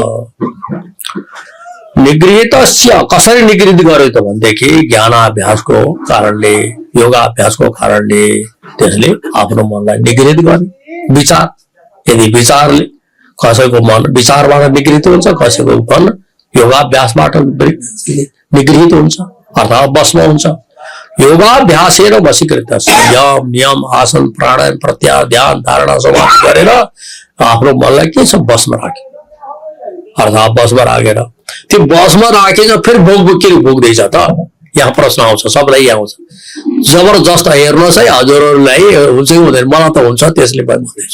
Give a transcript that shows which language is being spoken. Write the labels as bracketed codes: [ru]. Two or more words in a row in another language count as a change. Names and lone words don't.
[ne] निगृहित कसरी निगृहित गर्यो त भनेदेखि ज्ञानाभ्यासको कारणले, योगाभ्यासको कारणले त्यसले आफ्नो मनलाई निगृहित गर्यो। विचार, यदि विचारले कसैको मन विचारबाट निगृहित हुन्छ, कसैको मन योगाभ्यासबाट निगृहित हुन्छ अर्थात् बसमा हुन्छ। [sa] योगाभ्यासेन वशीकृत [ne] यम नियम आसन प्राणायाम प्रत्याहार ध्यान धारणा समाधि गरेर आफ्नो मनलाई के छ बसमा राख्यो, अर्थात् बसमा राखेर त्यो बसमा राखेर फेरि भोग के भोग्दैछ त? यहाँ प्रश्न आउँछ, सबलाई आउँछ। जबरजस्त हेर्नुहोस् है, हजुरहरूलाई हुन्छ कि हुँदैन, मलाई त हुन्छ, त्यसले पनि भन्दैछु।